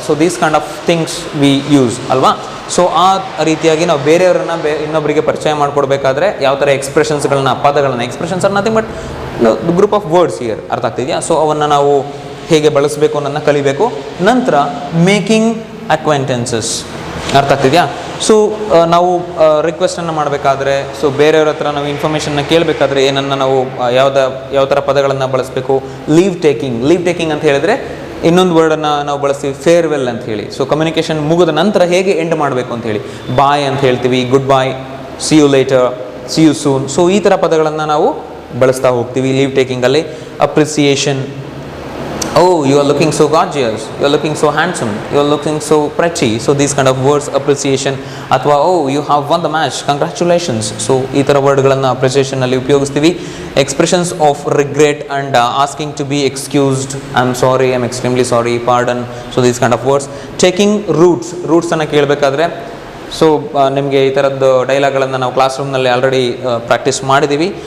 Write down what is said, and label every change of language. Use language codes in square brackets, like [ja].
[en] So these kind of things we use ಅಲ್ವಾ. [kn] So ಆ ರೀತಿಯಾಗಿ ನಾವು ಬೇರೆಯವರನ್ನ ಇನ್ನೊಬ್ಬರಿಗೆ ಪರಿಚಯ ಮಾಡಿಕೊಡ್ಬೇಕಾದ್ರೆ ಯಾವ ಥರ ಎಕ್ಸ್ಪ್ರೆಷನ್ಸ್ಗಳನ್ನ, ಪದಗಳನ್ನ, [en] expressions are nothing but group of words here, [kn] ಅರ್ಥ ಆಗ್ತಿದೆಯಾ. ಸೊ ಅವನ್ನು ನಾವು ಹೇಗೆ ಬಳಸಬೇಕು ಅನ್ನೋದನ್ನ ಕಲಿಬೇಕು. ನಂತರ ಮೇಕಿಂಗ್ ಅಕ್ವೆಂಟೆನ್ಸಸ್, ಅರ್ಥ ಆಗ್ತಿದೆಯಾ. ಸೊ ನಾವು ರಿಕ್ವೆಸ್ಟನ್ನು ಮಾಡಬೇಕಾದ್ರೆ, ಸೊ ಬೇರೆಯವ್ರ ಹತ್ರ ನಾವು ಇನ್ಫಾರ್ಮೇಷನ್ನ ಕೇಳಬೇಕಾದ್ರೆ ಏನನ್ನು ನಾವು ಯಾವ ಥರ ಪದಗಳನ್ನು ಬಳಸಬೇಕು. ಲೀವ್ ಟೇಕಿಂಗ್ ಅಂತ ಹೇಳಿದ್ರೆ ಇನ್ನೊಂದು ವರ್ಡನ್ನು ನಾವು ಬಳಸ್ತೀವಿ, ಫೇರ್ವೆಲ್ ಅಂತ ಹೇಳಿ. ಸೊ ಕಮ್ಯುನಿಕೇಷನ್ ಮುಗಿದ ನಂತರ ಹೇಗೆ ಎಂಡ್ ಮಾಡಬೇಕು ಅಂತ ಹೇಳಿ, ಬಾಯ್ ಅಂತ ಹೇಳ್ತೀವಿ, [en] Good bye, see you later, see you soon. [kn] So ಈ ಥರ ಪದಗಳನ್ನು ನಾವು ಬಳಸ್ತಾ ಹೋಗ್ತೀವಿ leave ಟೇಕಿಂಗಲ್ಲಿ. [en] Appreciation, oh you are looking so gorgeous, you are looking so handsome, you are looking so pretty. So these kind of words, appreciation. ಅಥವಾ oh you have won the match, congratulations. [kn] So ಈ ಥರ ವರ್ಡ್ಗಳನ್ನು appreciation ಅಲ್ಲಿ ಉಪಯೋಗಿಸ್ತೀವಿ. [en] Expressions of regret and asking to be excused, I am sorry, I am extremely sorry, pardon. So these kind of words. [kn] Taking ರೂಟ್ಸನ್ನು ಕೇಳಬೇಕಾದ್ರೆ, so ನಿಮಗೆ ಈ ಥರದ್ದು ಡೈಲಾಗ್ಗಳನ್ನು ನಾವು class ರೂಮ್ನಲ್ಲಿ already practice ಮಾಡಿದ್ದೀವಿ.